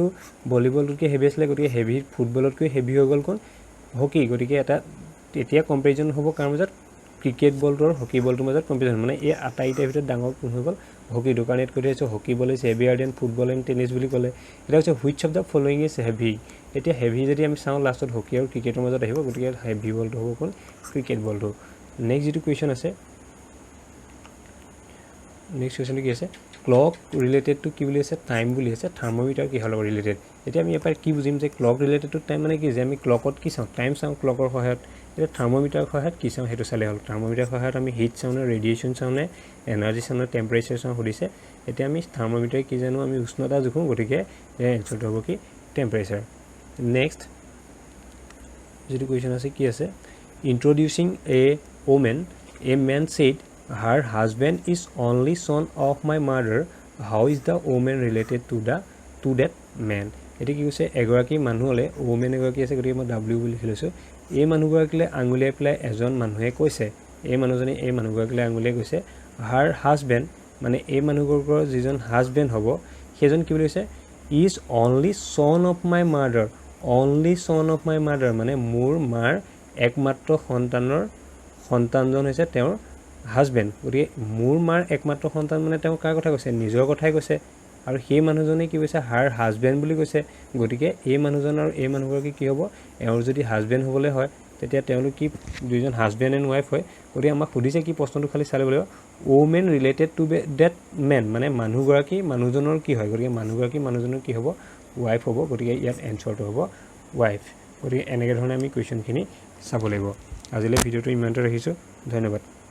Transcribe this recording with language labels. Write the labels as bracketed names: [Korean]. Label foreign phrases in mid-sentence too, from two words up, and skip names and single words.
[Assamese] ভলীবলটোতকৈ হেভি আছিলে গতিকে হেভি ফুটবলতকৈ হেভি হৈ গ'ল কোন হকি গতিকে এটা এতিয়া কম্পেৰিজন হ'ব কাৰ মাজত ক্ৰিকেট বলটো আৰু হকি বলটোৰ মাজত কম্পেৰিজন মানে এই আটাইকেইটাৰ ভিতৰত ডাঙৰ কোন হৈ গ'ল হকিটো কাৰণ ইয়াত কৈ দিছোঁ [English] hockey ball is heavier than football and tennis [Assamese] বুলি ক'লে এতিয়া হৈছে [English] which of the following is heavy [Assamese] এতিয়া হেভি যদি আমি চাওঁ লাষ্টত হকি আৰু ক্ৰিকেটৰ মাজত আহিব গতিকে হেভি বলটো হ'ব কোন ক্ৰিকেট বলটো নেক্সট যিটো কুৱেশ্যন আছে নেক্সট কুৱেশ্যনটো কি আছে [English] clock related to [Assamese] কি বুলি আছে টাইম বুলি আছে থাৰ্মোমিটাৰ কিহৰ লগত ৰিলেটেড এতিয়া আমি ইয়াৰ পৰা কি বুজিম যে [English] clock related to time [Assamese] মানে কি যে আমি ক্লকত কি চাওঁ টাইম চাওঁ ক্লকৰ সহায়ত এতিয়া থাৰ্মোমিটাৰৰ সহায়ত কি চাওঁ সেইটো চালে হ'ল থাৰ্মোমিটাৰৰ সহায়ত আমি হিট চাওঁ নে ৰেডিয়েশ্যন চাওঁ নে এনাৰ্জি চাওঁ নে টেম্পাৰেচাৰ চাওঁ সুধিছে এতিয়া আমি থাৰ্মোমিটাৰ কি জানো আমি উষ্ণতা জোখোঁ গতিকে এনচাৰটো হ'ব কি টেম্পাৰেচাৰ নেক্সট যিটো কুৱেশ্যন আছে কি আছে [English] introducing a woman a man said her husband is only son of my mother how is the woman related to that man [Assamese] এটি কি কৈছে এগৰাকী মানুহলে woman এগৰাকী আছে গতিকে মই w বুলি লিখি লৈছোঁ এই মানুহগৰাকীলৈ আঙুলিয়াই পেলাই এজন মানুহে কৈছে এই মানুহজনে এই মানুহগৰাকীলৈ আঙুলিয়াই কৈছে [English] her husband [Assamese] মানে এই মানুহগৰাকীৰ যিজন হাজবেণ্ড হ'ব সেইজন কি বুলি কৈছে [English] is only son of my mother only son of my mother [Assamese] মানে মোৰ মাৰ একমাত্ৰ সন্তানজন হৈছে তেওঁৰ হাজবেণ্ড গতিকে মোৰ মাৰ একমাত্ৰ সন্তান মানে তেওঁ কাৰ কথা কৈছে নিজৰ কথাই কৈছে আৰু সেই মানুহজনে কি কৈছে [English] her husband [Assamese] বুলি কৈছে গতিকে এই মানুহজন আৰু এই মানুহগৰাকী কি হ'ব এওঁৰ যদি হাজবেণ্ড হ'বলৈ হয় তেতিয়া তেওঁলোক কি দুইজন [English] husband and wife [Assamese] হয় গতিকে আমাক সুধিছে কি প্ৰশ্নটো খালি চালে লাগিব [English] woman related to that man [Assamese] মানে মানুহগৰাকী মানুহজনৰ কি হয় গতিকে মানুহগৰাকী মানুহজনৰ কি হ'ব ৱাইফ হ'ব গতিকে ইয়াত এনচাৰটো হ'ব ৱাইফ গতিকে এনেকৈ ধৰণে আমি কুৱেশ্যনখিনি চাব লাগিব আজিলৈ ভিডিঅ'টো ইমানতে ৰাখিছোঁ ধন্যবাদ